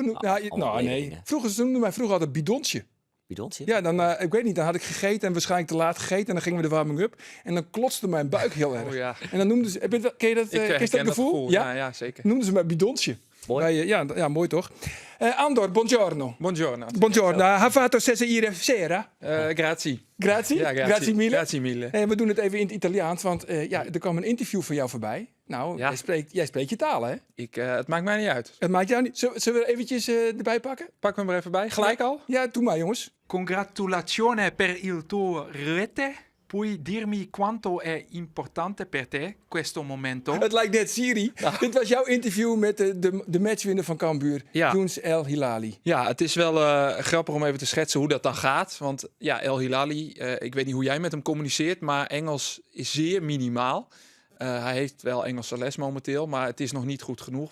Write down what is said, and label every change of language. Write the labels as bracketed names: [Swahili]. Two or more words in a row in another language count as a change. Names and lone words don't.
[Dutch] allemaal nee. dingen. Vroeger ze noemden mij altijd bidonsje. Bidonsje? Ja, dan, ik weet niet, dan had ik gegeten en waarschijnlijk te laat gegeten. En dan gingen we de warming-up. En dan klotste mijn buik heel erg. Oh ja, En dan noemden ze, ken je dat, ken je dat herken gevoel? Ja? Ja, zeker. Noemden ze mij bidonsje. Mooi. Ja, mooi toch? Andor, [Italian] buongiorno. Buongiorno. Buongiorno. Ha fatto ieri sera? Grazie. Grazie? [Dutch] Ja, [Italian] Grazie mille. Grazie mille. [Dutch] En we doen het even in het Italiaans, want er kwam een interview van jou voorbij. Nou, Ja. jij spreekt je taal, hè? Het maakt mij niet uit. Het maakt jou niet... Zullen we er eventjes erbij pakken? Pak me maar even bij. Gelijk al. Ja, doe maar, jongens. [Italian] Congratulazione per il tuo rete. Puoi dirmi quanto è importante per te questo momento? [Dutch] Het lijkt net Siri. Dit was jouw interview met de matchwinner van Cambuur, Ja. Younes El Hilali. Ja, het is wel grappig om even te schetsen hoe dat dan gaat. Want ja, El Hilali, ik weet niet hoe jij met hem communiceert, maar Engels is zeer minimaal. Hij heeft wel Engelse les momenteel, maar het is nog niet goed genoeg.